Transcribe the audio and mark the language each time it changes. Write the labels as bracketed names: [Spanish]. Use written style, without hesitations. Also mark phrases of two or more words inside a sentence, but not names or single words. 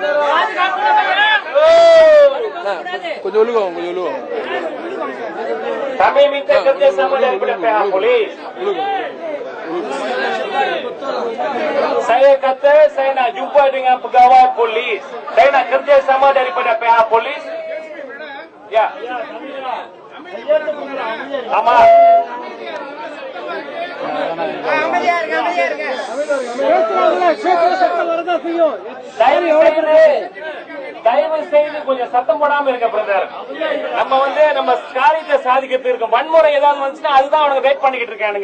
[Malay] Kami minta kerjasama daripada pihak polis. Saya kata saya nak jumpa dengan pegawai polis. Saya nak kerjasama daripada pihak polis. Ya. Amat. [Tamil] தயவு செய்து கொஞ்சம் சத்தம் போடாம இருக்க பிரதர். நம்ம காரியத்தை சாதிக்கிறது இருக்கும். வன்முறை ஏதாவது வந்துச்சுன்னா அதுதான் அவனுக்கு வெயிட் பண்ணிக்கிட்டு இருக்கானுங்க.